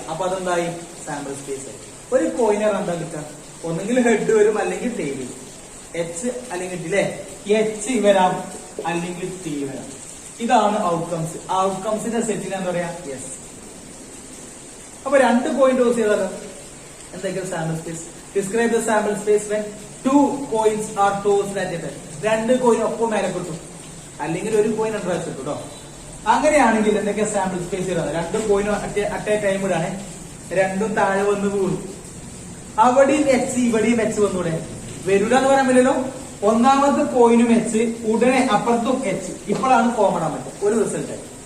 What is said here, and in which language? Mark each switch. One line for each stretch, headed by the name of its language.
Malayalam: അപ്പൊ അതെന്തായി, sample space ആയി. ഒരു കോയിനർ എന്താ കിട്ടുക, ഒന്നെങ്കിൽ ഹെഡ് വരും അല്ലെങ്കിൽ ടെയിൽ വരും. എച്ച് അല്ലെങ്കിൽ ടി അല്ലെ, എച്ച് വരാം അല്ലെങ്കിൽ ടി വരാം. ഇതാണ് ഔട്ട്കംസ്. ഔട്ട്കംസിന്റെ സെറ്റിന് എന്താ പറയാ, യെസ്. അപ്പൊ 2 കോയിൻ ടോസ് ചെയ്താലോ എന്തൊക്കെയാണ് sample space.
English: Describe the sample space when 2 coins are tossed at a time.
Malayalam: 2 coin ഒപ്പം മേലെ കിട്ടും, അല്ലെങ്കിൽ ഒരു കോയിൻ അഡ്രസ് കിട്ടും കേട്ടോ. അങ്ങനെയാണെങ്കിൽ എന്തൊക്കെയാ സാമ്പിൾ സ്പേസ് ചെയ്തത്, 2 കോയിനും അറ്റ് എ ടൈം ഇടാണ്, രണ്ടും താഴെ വന്ന് വീഴും. അവിടെയും എച്ച് ഇവിടെയും എച്ച് വന്നൂടെ, വരൂല എന്ന് പറയാൻ പറ്റില്ലല്ലോ. ഒന്നാമത്തെ കോയിനും എച്ച്, ഉടനെ അപ്പുറത്തും എച്ച്. ഇപ്പോഴാണ് കോമൺ ആവാൻ പറ്റും, ഒരു റിസൾട്ട്.